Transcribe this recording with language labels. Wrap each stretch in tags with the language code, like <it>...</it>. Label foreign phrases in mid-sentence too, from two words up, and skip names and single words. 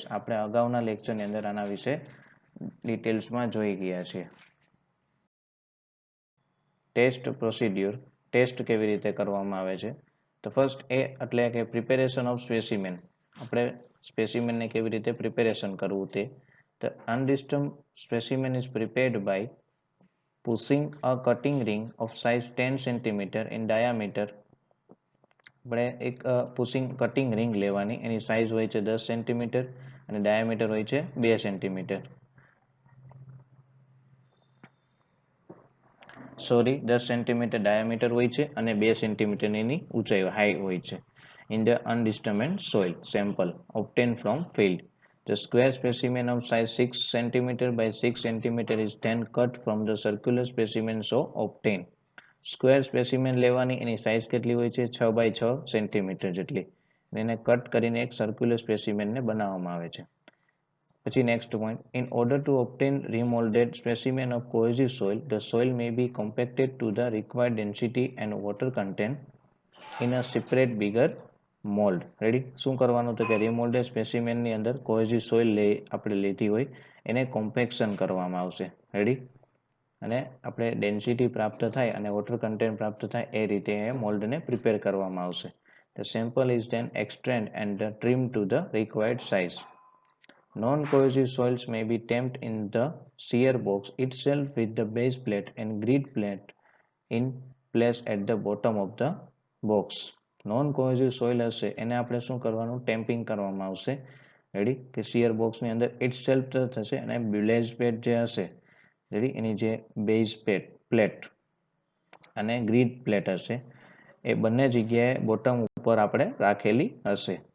<gu>આપણે અગાઉના લેક્ચરની અંદર આના વિશે ડિટેલ્સમાં જોઈ ગયા છીએ.</gu> <en>test procedure,</en> <gu>ટેસ્ટ કેવી રીતે કરવામાં આવે છે તો ફર્સ્ટ એ એટલે કે</gu> <en>preparation of specimen.</en> <gu>આપણે સ્પેસિમેનને કેવી રીતે પ્રિપેરેશન કરવું તે.</gu> <en>The undisturbed specimen is prepared by pushing a cutting ring of size 10 cm in diameter.</en> <gu>આપણે એક</gu> <en>pushing cutting ring</en> <gu>લેવાની, એની સાઇઝ હોય છે 10 cm અને ડાયામીટર હોય છે 2 cm. સોરી 10 cm ડાયામીટર હોય છે અને 2 cm એની ઊંચાઈ હાઈ હોય છે.</gu> <en>In the undisturbed soil sample obtained from field, the square specimen of size 6 cm by 6 cm is then cut from the circular specimen so obtained. square specimen</en> <gu>લેવાની, એની સાઇઝ કેટલી હોય છે 6 by 6 સેન્ટીમીટર જેટલી. એને કટ કરીને એક</gu> <en>circular specimen</en> <gu>બનાવવામાં આવે છે.</gu> <en>પછી next point, in order to obtain remolded specimen of cohesive soil, the soil may be compacted to the required density and water content in a separate bigger mold.</en> <gu>રેડી શું કરવાનું તો કે</gu> <en>remolded specimen</en> <gu>ની અંદર</gu> <en>cohesive soil</en> <gu>આપણે લીધી હોય એને કોમ્પેક્શન કરવામાં આવશે. રેડી અને આપણે ડેન્સિટી પ્રાપ્ત થાય અને</gu> <en>water content</en> <gu>પ્રાપ્ત થાય એ રીતે એ મોલ્ડને પ્રિપેર કરવામાં આવશે.</gu> <en>The sample is then extracted and trimmed to the required size. Non-cohesive soils may be tamped in the shear box itself with the base plate and grid plate in place at the bottom of the box. Non-cohesive soil</en> <gu>હશે એને આપણે શું કરવાનું ટેમ્પિંગ કરવામાં આવશે. રેડી કે</gu> <en>shear box</en> <gu>અંદર itself થશે અને</gu> <en>base plate</en> <gu>જે હશે રેડી એની જે</gu> <en>base plate</en> <gu>અને</gu> <en>grid plate</en> <gu>હશે એ બંને જગ્યાએ બોટમ ઉપર આપણે રાખેલી હશે.</gu>